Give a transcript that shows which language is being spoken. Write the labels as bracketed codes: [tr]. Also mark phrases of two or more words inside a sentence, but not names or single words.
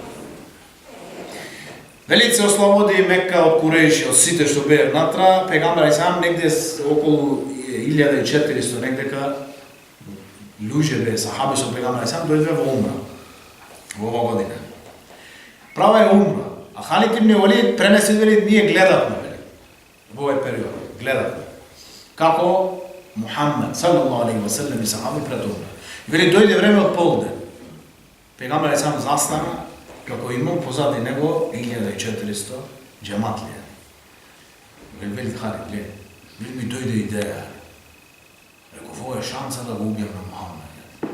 [mk] Велит се ослободи Мекка од Курејши, од сите што беа внатра, пегамбар алейхиссалам негде околу 1400 негдека луѓе беа сахаби со пегамбар алейхиссалам дојде во умра. Во ова година. Права е умра. А Халид ибн Валид пренесе вели ние гледавме во овој период, гледавме како Мухаммед [ar] صلى الله عليه وسلم [mk] и сахаби пред умра. Вели дојде време од полден. Пегамбар алейхиссалам застана како имам позади него 1400 џематлија. Вели Халид, гледа, ми дојде идеја. Реков, ова е шанса да го убијам на Мухаммед.